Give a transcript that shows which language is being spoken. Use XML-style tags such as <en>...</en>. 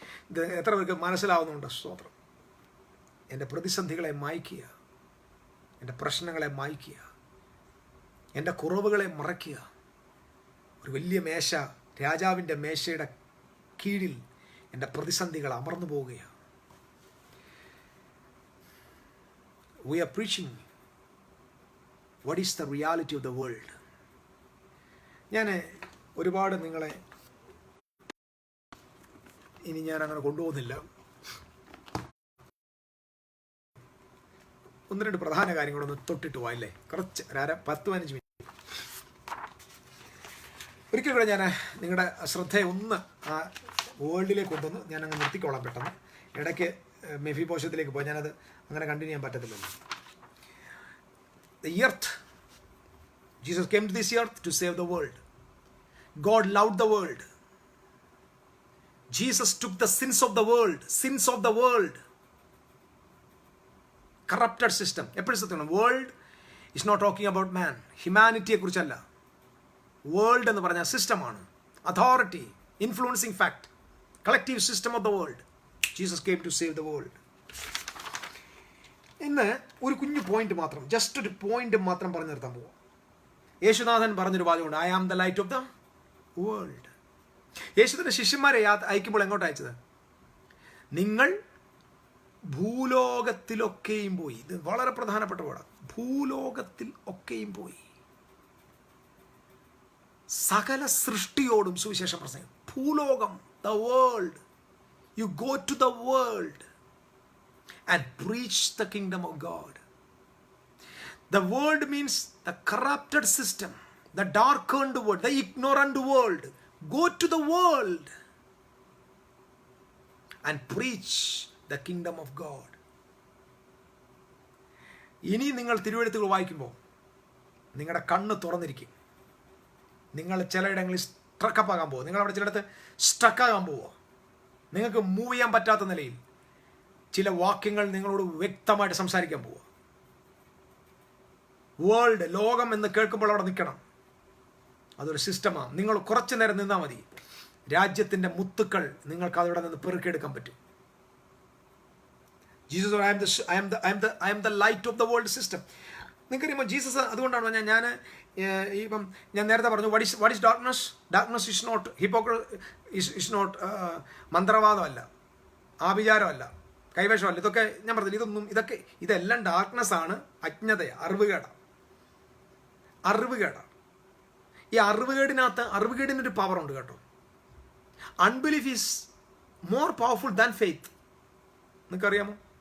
<ml>ഇത് എത്ര പേർക്ക് മനസ്സിലാവുന്നുണ്ട്? സ്തോത്രം. എൻ്റെ പ്രതിസന്ധികളെ മായ്ക്കുക, എൻ്റെ പ്രശ്നങ്ങളെ മായ്ക്കുക, എൻ്റെ കുറവുകളെ മറയ്ക്കുക. ഒരു വലിയ മേശ, രാജാവിൻ്റെ മേശയുടെ കീഴിൽ എൻ്റെ പ്രതിസന്ധികൾ അമർന്നു പോവുകയാണ്.</ml> <en>We are preaching what is the reality of the world.</en> <ml>ഞാൻ ഒരുപാട് നിങ്ങളെ ഇനി ഞാൻ അങ്ങനെ കൊണ്ടുപോകുന്നില്ല. ഒന്ന് രണ്ട് പ്രധാന കാര്യങ്ങളൊന്ന് തൊട്ടിട്ട് പോയല്ലേ, കുറച്ച് 10-15 മിനിറ്റ്. ഒരിക്കൽ കൂടെ ഞാൻ നിങ്ങളുടെ ശ്രദ്ധയെ ഒന്ന് ആ വേൾഡിലേക്ക് കൊണ്ടുവന്ന് ഞാനങ്ങ് നിർത്തിക്കോളാം പെട്ടെന്ന്. ഇടയ്ക്ക് മെഫീബോശത്തിലേക്ക് പോയി, ഞാനത് അങ്ങനെ കണ്ടിന്യൂ ചെയ്യാൻ പറ്റത്തില്ലല്ലോ.</ml> <en>The earth, Jesus came to this earth to save the world. God loved the world. Jesus took the sins of the world. Corrupted system.</en> <ml>എപ്പോഴും സത്യം,</ml> <en>world is not talking about man,</en> <ml>ഹ്യൂമാനിറ്റിയെ കുറിച്ചല്ല.</ml> <en>world</en> <ml>എന്ന് പറഞ്ഞാൽ സിസ്റ്റമാണ്,</ml> <en>Authority, influencing fact, collective system of the world. Jesus came to save the world.</en> <ml>ഇന്ന് ഒരു കുഞ്ഞു point മാത്രം, ജസ്റ്റ് ഒരു പോയിന്റ് മാത്രം പറഞ്ഞു നിർത്താൻ പോവാം. യേശുനാഥൻ പറഞ്ഞൊരു വാചകമുണ്ട്,</ml> <en>I am the light of the world.</en> <ml>യേശുവിൻ്റെ ശിഷ്യന്മാരെ അയക്കുമ്പോൾ എങ്ങോട്ട് അയച്ചത്? നിങ്ങൾ ഭൂലോകത്തിലൊക്കെയും പോയി. ഇത് വളരെ പ്രധാനപ്പെട്ട വേർഡാണ്. ഭൂലോകത്തിൽ ഒക്കെയും പോയി, സകല സൃഷ്ടിയോടും സുവിശേഷം പ്രസംഗിക്കും.</ml> <en>ഭൂലോകം, the world. You go to the world and preach the kingdom of God. The world means the corrupted system, the darkened world, the ignorant world. Go to the world and preach the kingdom of God.</en> <ml>ഇനി നിങ്ങൾ തിരുവെഴുത്തുകൾ വായിക്കുമ്പോൾ നിങ്ങളുടെ കണ്ണ് തുറന്നിരിക്കും. നിങ്ങൾ ചിലയിടങ്ങളിൽ സ്ട്രക്കപ്പ് ആകാൻ പോവുക. നിങ്ങളവിടെ ചിലയിടത്ത് സ്ട്രക്കാകാൻ പോവുക. നിങ്ങൾക്ക് മൂവ് ചെയ്യാൻ പറ്റാത്ത നിലയിൽ ചില വാക്യങ്ങൾ നിങ്ങളോട് വ്യക്തമായിട്ട് സംസാരിക്കാൻ പോവുക. വേൾഡ്, ലോകം എന്ന് കേൾക്കുമ്പോൾ അവിടെ നിൽക്കണം. അതൊരു സിസ്റ്റമാണ്. നിങ്ങൾ കുറച്ചു നേരം നിന്നാൽ മതി, രാജ്യത്തിൻ്റെ മുത്തുക്കൾ നിങ്ങൾക്ക് അവിടെ നിന്ന് പെറുക്കിയെടുക്കാൻ പറ്റും.</ml> <en>Jesus I am the light of the world system.</en> <ml>നിങ്ങൾക്കറിയുമ്പോൾ Jesus അതുകൊണ്ടാണ് ഇപ്പം ഞാൻ നേരത്തെ പറഞ്ഞു,</ml> <en>what is darkness? Darkness is not is not</en> <ml>മന്ത്രവാദമല്ല, ആഭിചാരമല്ല, കൈവശമല്ല. ഇതൊക്കെ ഞാൻ പറഞ്ഞില്ല, ഇതെല്ലാം ഡാർക്ക്നെസ് ആണ്, അജ്ഞതയാണ്, അറിവുകേടാണ്. ഈ അറിവുകേടിനൊരു പവർ ഉണ്ട് കേട്ടോ.</ml> <en>Unbelief is more powerful than faith.</en> <ml>നിങ്ങൾക്കറിയാമോ?</ml>